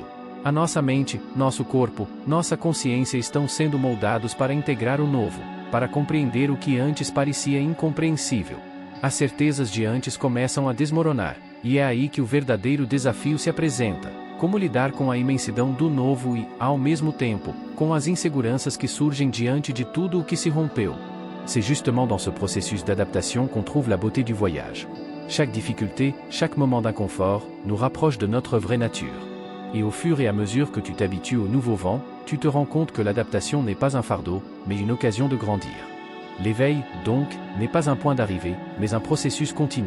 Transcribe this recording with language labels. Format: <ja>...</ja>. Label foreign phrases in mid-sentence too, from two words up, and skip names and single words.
<pt>A nossa mente, nosso corpo, nossa consciência estão sendo moldados para integrar o novo, para compreender o que antes parecia incompreensível. As certezas de antes começam a desmoronar, e é aí que o verdadeiro desafio se apresenta: como lidar com a imensidão do novo e, ao mesmo tempo, com as inseguranças que surgem diante de tudo o que se rompeu.</pt> <fr>C'est justement dans ce processus d'adaptation qu'on trouve la beauté du voyage. Chaque difficulté, chaque moment d'inconfort, nous rapproche de notre vraie nature. Et au fur et à mesure que tu t'habitues au nouveau vent, tu te rends compte que l'adaptation n'est pas un fardeau, mais une occasion de grandir. L'éveil, donc, n'est pas un point d'arrivée, mais un processus continu.</fr>